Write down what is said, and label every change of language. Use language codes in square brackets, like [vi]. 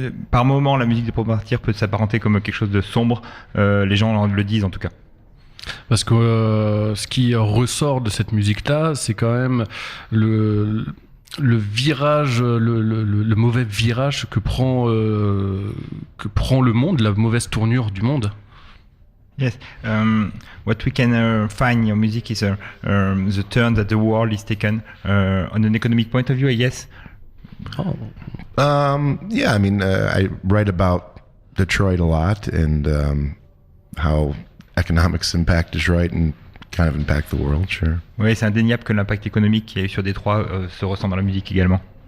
[fr] Par moment, la musique de Proto Martyr peut s'apparenter comme quelque chose de sombre. Les gens le disent en tout cas. Parce que ce qui ressort de cette musique-là, c'est quand même le virage, le mauvais virage que prend le monde, la mauvaise tournure du monde. [en] Yes. What we can find in your music is the turn that the world is taken on an economic point of view, I guess. Oh. Yeah, I mean, I write about Detroit a lot and how economics impact Detroit and kind of impact the world, sure. [fr] Oui, c'est indéniable que l'impact économique qu'il y a eu sur Détroit se ressent dans la musique également.